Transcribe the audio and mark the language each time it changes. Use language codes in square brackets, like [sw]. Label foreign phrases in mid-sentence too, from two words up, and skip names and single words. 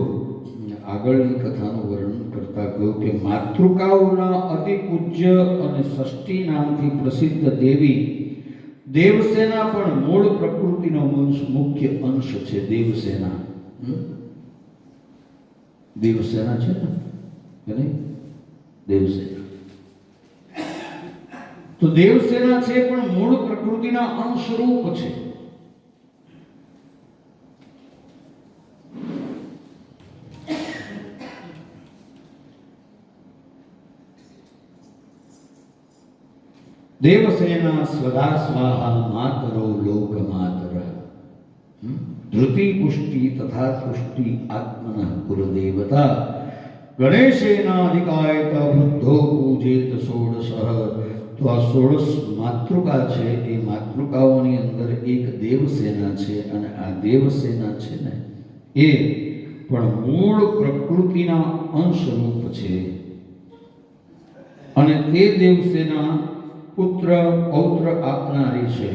[gu] આગળની કથાનું વર્ણન કરતા કહ્યું કે માતૃકાઓના અતિ પૂજ્ય અને ષષ્ઠી નામથી પ્રસિદ્ધ દેવી દેવસેના પણ મૂળ પ્રકૃતિનો મુખ્ય અંશ છે. દેવસેના દેવસેના છે ને, દેવસેના તો દેવસેના છે પણ મૂળ પ્રકૃતિના અંશરૂપ છે. [sa] देवसेना स्वधा स्वाहा मातरो लोक मातर धृति पुष्टि तथा तुष्टि आत्मनः कुलदेवता गणेशेनाधिकायत वृद्धो पूजेत षोडश. [gu] તો આ 16 માતૃકા છે, એ માતૃકાઓની અંદર એક દેવસેના છે, અને આ દેવસેના છે ને એ પણ મૂળ પ્રકૃતિના અંશરૂપ છે. અને તે દેવસેના પુત્ર પૌત્ર આપનારી છે.